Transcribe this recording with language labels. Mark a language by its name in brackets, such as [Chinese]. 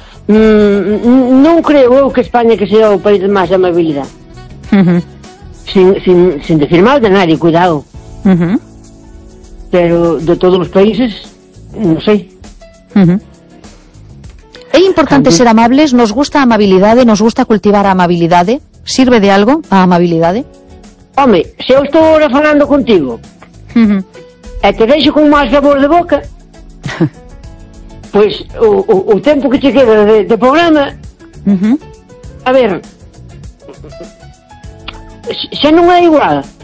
[Galician] non creo eu que España que sea o país de máis amabilidade. [Spanish] Sin decir mal de nadie, cuidado. [Galician] Pero de todos os países, non sei. É importante ser amables, nos gusta a amabilidade, nos gusta cultivar a amabilidade. ¿Sirve de algo a amabilidade? Home, se eu estou ahora falando contigo, e te deixo con máis sabor de boca, pois o tempo que te queda de programa, a ver, xa non é igual.